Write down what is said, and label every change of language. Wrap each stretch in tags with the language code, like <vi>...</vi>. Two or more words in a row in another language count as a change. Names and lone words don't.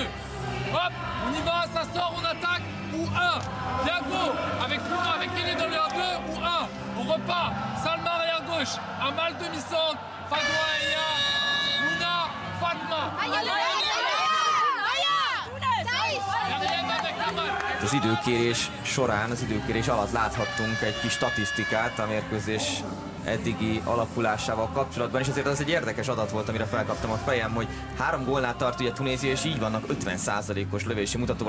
<fr>Hop, on y va, ça sort, on attaque ou 1. Thiago avec pivot avec ailier dans le 1-2 ou 1. On repart. Salma arrière gauche. Amal demi-centre. Fadwa Eya. Luna. Fatma.</fr> <hu>Az időkérés során, az időkérés alatt láthattunk egy kis statisztikát a mérkőzés eddigi alakulásával kapcsolatban, és azért az egy érdekes adat volt, amire felkaptam a fejem, hogy 3 gólnál tart ugye Tunézia, és így vannak 50%-os lövési mutatóval.</hu>